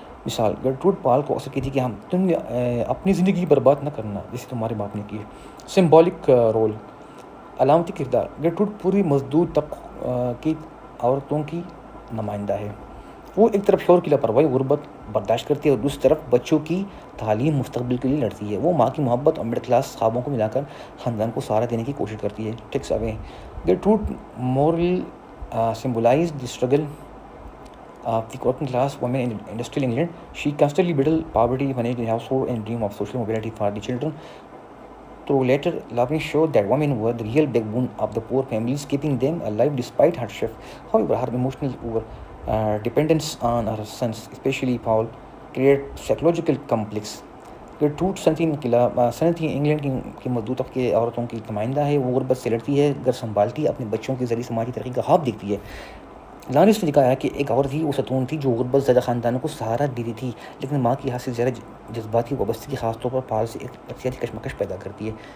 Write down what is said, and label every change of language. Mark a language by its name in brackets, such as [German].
[Urdu] مثال، گرٹروڈ پال کو اکثر کہتی ہے کہ تم نے اپنی زندگی برباد نہ کرنا جیسے تمہارے باپ نے کی ہے. Symbolic role. علامتی کردار. گرٹروڈ پوری مزدور طبقے کی عورتوں کی نمائندہ ہے. وہ ایک طرف شوہر کی لاپرواہی، غربت برداشت کرتی ہے اور دوسری طرف بچوں کی تعلیم، مستقبل کے لیے لڑتی ہے. وہ ماں کی محبت اور مڈل کلاس خوابوں کو ملا کر خاندان کو سہارا دینے کی کوشش کرتی ہے. [English] Takes away. Gertrude Morel symbolize the struggle of the working class women in industrial England. She constantly battled poverty, managed the household, and dreamed of social mobility for the children. Through later, Lawrence showed that women were the real backbone of the poor families, keeping them alive despite hardship. However, her emotional dependence on her sons, especially Paul, created psychological complex. [Urdu] گرٹروڈ صنعتی England کی مزدور طبقے عورتوں کی نمائندہ ہے. وہ غربت سے لڑتی ہے، گھر سنبھالتی ہے، اپنے بچوں کے ذریعے سماجی ترقی کا خواب دیکھتی ہے. لارنس نے دکھایا کہ ایک عورت ہی وہ ستون تھی جو غربت زدہ خاندانوں کو سہارا دیتی تھی، لیکن ماں کی حد سے زیادہ جذباتی وابستگی خاص طور پر پال سے ایک نفسیاتی کشمکش پیدا کرتی ہے.